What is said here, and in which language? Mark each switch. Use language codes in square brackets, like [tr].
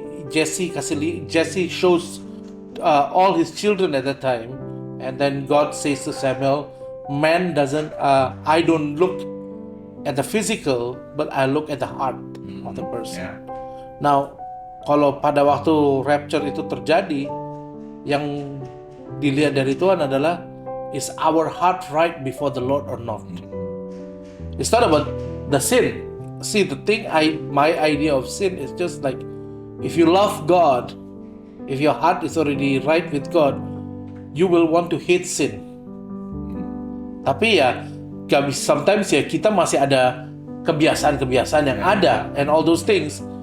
[en] Jesse shows all his children at that time, and then God says to Samuel, man doesn't I don't look at the physical, but I look at the heart of the person. Yeah. [id] Now, kalau pada waktu rapture itu terjadi, yang dilihat dari Tuhan adalah, [en] is our heart right before the Lord or not? It's not about the sin. See, my idea of sin is just like, if you love God, if your heart is already right with God, you will want to hate sin. [id] Tapi ya, [en] sometimes [id] ya kita masih ada kebiasaan-kebiasaan yang ada [en] and all those things.